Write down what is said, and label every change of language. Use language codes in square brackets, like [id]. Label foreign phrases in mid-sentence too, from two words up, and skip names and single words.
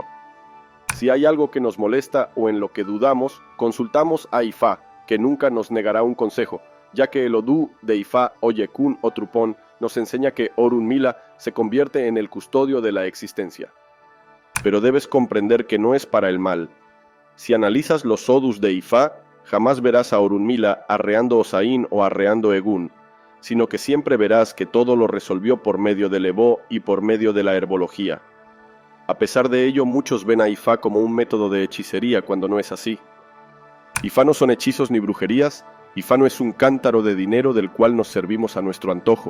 [es] Si hay algo que nos molesta o en lo que dudamos, consultamos a Ifá, que nunca nos negará un consejo, ya que el Odú de Ifá Oyekun o Trupón nos enseña que Orunmila se convierte en el custodio de la existencia. Pero debes comprender que no es para el mal. Si analizas los odus de Ifá, jamás verás a Orunmila arreando Osaín o arreando Egún, sino que siempre verás que todo lo resolvió por medio del Ebó y por medio de la herbología. A pesar de ello, muchos ven a Ifá como un método de hechicería cuando no es así. Ifá no son hechizos ni brujerías, Ifá no es un cántaro de dinero del cual nos servimos a nuestro antojo.